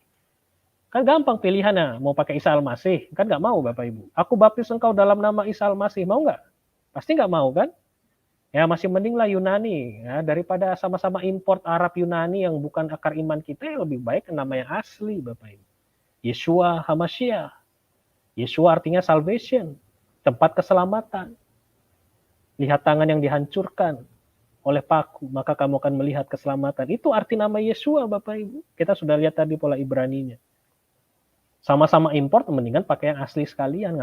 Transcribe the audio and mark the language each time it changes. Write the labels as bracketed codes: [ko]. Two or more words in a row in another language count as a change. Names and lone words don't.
[id] Kan gampang pilihannya, mau pakai Isa Al-Masih. Kan nggak mau Bapak Ibu. Aku baptis engkau dalam nama Isa Al-Masih, mau nggak? Pasti nggak mau kan? Ya masih mending lah Yunani. Ya, daripada sama-sama import Arab Yunani yang bukan akar iman kita, ya lebih baik nama yang asli Bapak Ibu. Yeshua HaMashiach. Yeshua artinya salvation. Tempat keselamatan. Lihat tangan yang dihancurkan oleh paku, maka kamu akan melihat keselamatan. Itu arti nama Yeshua Bapak Ibu. Kita sudah lihat tadi pola Ibraninya. Sama-sama import, mendingan pakai yang asli sekalian.